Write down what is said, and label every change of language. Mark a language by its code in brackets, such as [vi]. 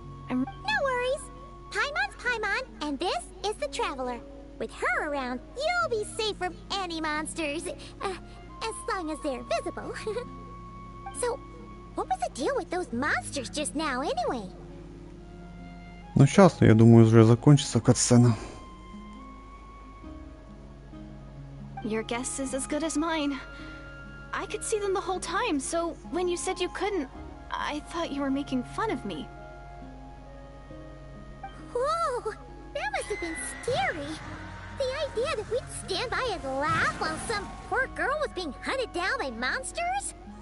[en] No worries. Paimon's Paimon, and this the Traveler. With her around, you'll be safe from any monsters. As long as they're visible. So, what was the deal with those monsters just now anyway? [ru] Ну, сейчас, я думаю, уже закончится катсцена. [en] Your guess is as good as mine. I could see them the whole time, so when you said you couldn't, I thought you were making fun of me. Whoa! That must have been scary. The idea that we'd stand by and laugh while some poor girl was being hunted down by monsters?